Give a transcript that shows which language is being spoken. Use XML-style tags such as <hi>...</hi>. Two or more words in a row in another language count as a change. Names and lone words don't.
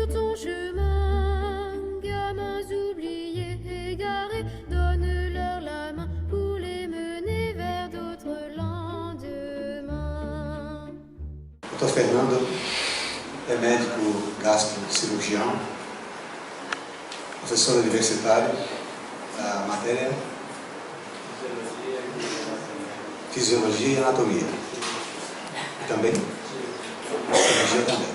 <fr>ton chemin. Gamins oubliés, égarés, donne-leur la main pour les mener vers d'autres lendemains.</fr> <pt>Dr. Fernando é médico gastrocirurgião, professor universitário da matéria Fisiologia e Anatomia. E também cirurgia também.</pt>